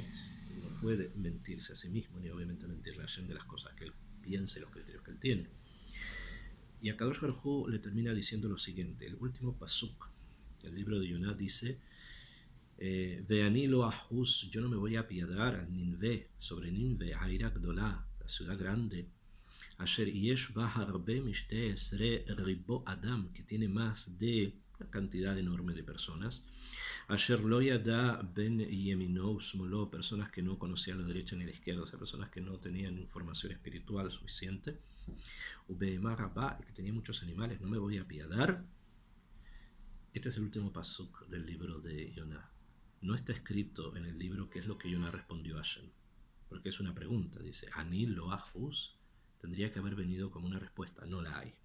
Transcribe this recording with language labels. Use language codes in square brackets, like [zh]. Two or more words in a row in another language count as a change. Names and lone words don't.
[es] Él no puede mentirse a sí mismo, ni obviamente mentirle a Hashem de las cosas que él piensa y los criterios que él tiene. Y a [he] קדוש ברוך הוא [es] le termina diciendo lo siguiente, el último pasuk del libro de Yoná dice, [he] ואני לא אחוס, [es] yo no me voy a apiadar al Ninve, sobre Ninve, [he] העיר הגדולה, [es] la ciudad grande, [he] אשר יש בה הרבה משתים עשרה רבו אדם, [es] que tiene más de una cantidad enorme de personas, [he] אשר לא ידע בין ימינו ושמאלו, [es] personas que no conocían la derecha ni la izquierda, o sea, personas que no tenían información espiritual suficiente, que tenía muchos animales, no me voy a apiadar. Este es el último pasuk del libro de Yoná. No está escrito en el libro qué es lo que Yoná respondió a Hashem, porque es una pregunta, dice, [he] אני לא אחוס, [es] tendría que haber venido como una respuesta, no la hay.